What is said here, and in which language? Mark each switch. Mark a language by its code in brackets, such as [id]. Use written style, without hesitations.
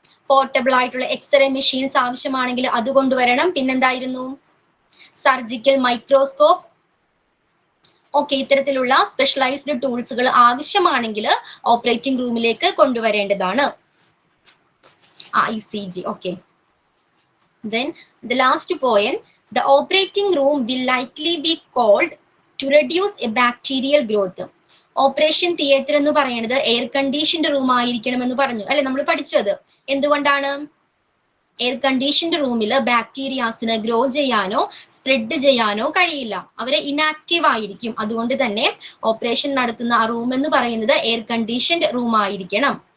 [ml] Portable ആയിട്ടുള്ള x-ray machines ആവശ്യമാണെങ്കിൽ അത് കൊണ്ടുവരണം. പിന്നെന്തായിരുന്നു? Surgical microscope. ഓക്കെ, ഇത്തരത്തിലുള്ള സ്പെഷ്യലൈസ്ഡ് ടൂൾസുകൾ ആവശ്യമാണെങ്കിൽ ഓപ്പറേറ്റിംഗ് റൂമിലേക്ക് കൊണ്ടുവരേണ്ടതാണ്. [en] ECG. Okay. Then the last point, the operating room will likely be called to reduce a bacterial growth. [ml] Operation theatre എന്ന് പറയുന്നത് air conditioned room ആയിരിക്കണം എന്ന് പറഞ്ഞു അല്ലെ, നമ്മൾ പഠിച്ചത്. എന്തുകൊണ്ടാണ്? എയർ കണ്ടീഷൻഡ് റൂമിൽ ബാക്ടീരിയാസിന് ഗ്രോ ചെയ്യാനോ സ്പ്രെഡ് ചെയ്യാനോ കഴിയില്ല, അവരെ ഇനാക്റ്റീവ് ആയിരിക്കും. അതുകൊണ്ട് തന്നെ ഓപ്പറേഷൻ നടത്തുന്ന ആ റൂം എന്ന് പറയുന്നത് എയർ കണ്ടീഷൻഡ് റൂം ആയിരിക്കണം.